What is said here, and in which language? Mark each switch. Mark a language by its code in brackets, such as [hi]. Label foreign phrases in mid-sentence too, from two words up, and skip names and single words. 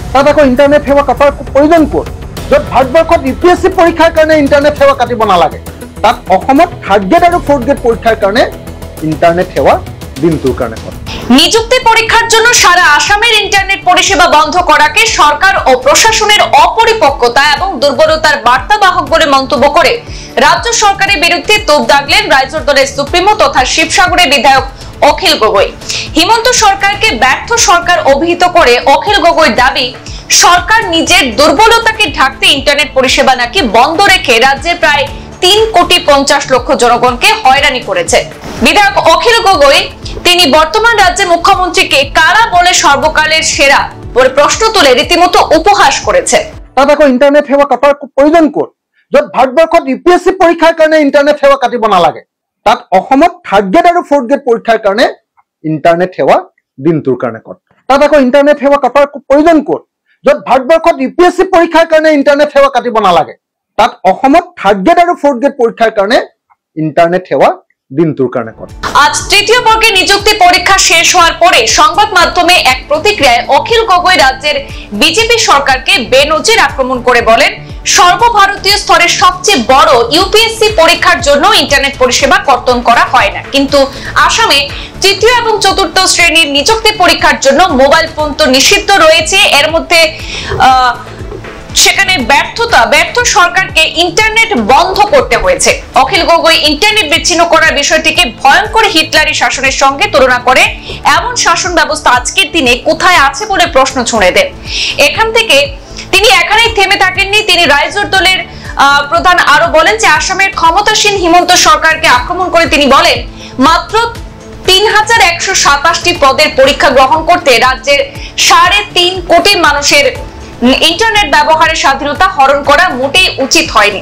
[as] তাত আকৌ ইণ্টাৰনেট সেৱা কটাৰ প্ৰয়োজন ক'ত? য'ত ভাৰতবৰ্ষত UPSC পৰীক্ষাৰ কাৰণে ইণ্টাৰনেট সেৱা কাটিব নালাগে, তাত অসমত 3rd গ্ৰেড আৰু 4th গ্ৰেড পৰীক্ষাৰ কাৰণে ইণ্টাৰনেট সেৱা দিনটোৰ কাৰণে কৰে। [bn] নিযুক্তি পরীক্ষার জন্য সারা আসামের ইন্টারনেট পরিষেবা বন্ধ করাকে সরকার ও প্রশাসনের অপরিপক্কতা এবং দুর্বলতার বার্তাবাহক বলে মন্তব্য করে রাজ্য সরকারের বিরুদ্ধে তোপ দাগলেন রাইজোর দলের সুপ্রিমো তথা শিবসাগরের বিধায়ক অখিল গগৈ। হিমন্ত সরকারকে ব্যর্থ সরকার অভিহিত করে অখিল গগৈর দাবি, সরকার নিজের দুর্বলতাকে ঢাকতে ইন্টারনেট পরিষেবা নাকি বন্ধ রেখে রাজ্যের প্রায় 3,50,00,000 জনগণকে হয়রানি করেছে। বিধায়ক অখিল গগৈ তিনি বর্তমান রাজ্যের মুখ্যমন্ত্রীকে কারা বলে সর্বকালের সেরা বলে প্রশ্ন তুলে রীতিমতো উপহাস করেছে। [as] তাত আকৌ ইণ্টাৰনেট সেৱা কটাৰ প্ৰয়োজন ক'ত? য'ত ভাৰতবৰ্ষত UPSC পৰীক্ষাৰ কাৰণে ইণ্টাৰনেট সেৱা কাটিব নালাগে, তাত অসমত 3rd গ্ৰেড আৰু 4th গ্ৰেড পৰীক্ষাৰ কাৰণে ইণ্টাৰনেট সেৱা দিনটোৰ কাৰণে কৰে। তাত আকৌ ইণ্টাৰনেট সেৱা কটাৰ প্ৰয়োজন ক'ত? য'ত ভাৰতবৰ্ষত UPSC পৰীক্ষাৰ কাৰণে ইণ্টাৰনেট সেৱা কাটিব নালাগে, তাত অসমত 3rd গ্ৰেড আৰু 4th গ্ৰেড পৰীক্ষাৰ কাৰণে ইণ্টাৰনেট সেৱা দিনটোৰ কাৰণে কৰে। [bn] আজ তৃতীয় বর্গের নিযুক্তি পরীক্ষা শেষ হওয়ার পরে সংবাদ মাধ্যমে এক প্রতিক্রিয়ায় অখিল গগৈ রাজ্যের বিজেপি সরকারকে বেনজির আক্রমণ করে বলেন, সর্বভারতীয় স্তরের সবচেয়ে বড় UPSC পরীক্ষার জন্য ইন্টারনেট পরিষেবা কর্তন করা হয় না, কিন্তু আসামে তৃতীয় এবং চতুর্থ শ্রেণীর নিযুক্তি পরীক্ষার জন্য মোবাইল ফোন তো নিষিদ্ধ রয়েছে, এর মধ্যে সেখানে ব্যর্থ সরকারকে ইন্টারনেট বন্ধ করতে হয়েছে। অখিল গগৈ ইন্টারনেট বিচ্ছিন্ন করার বিষয়টিকে ভয়ঙ্কর হিটলারি শাসনের সঙ্গে তুলনা করে এমন শাসন ব্যবস্থা আজকের দিনে কোথায় আছে বলে প্রশ্ন ছুঁড়ে দেন। এখান থেকে তিনি এখানেই থেমে থাকেননি, তিনি রাইজোর দলের প্রধান আরো বলেন যে আসামের ক্ষমতাসীন হিমন্ত সরকারকে আক্রমণ করে তিনি বলেন, মাত্র 3,127টি পদের পরীক্ষা গ্রহণ করতে রাজ্যের 3.5 কোটি মানুষের ইন্টারনেট ব্যবহারের স্বাধীনতা হরণ করা মোটেই উচিত হয়নি।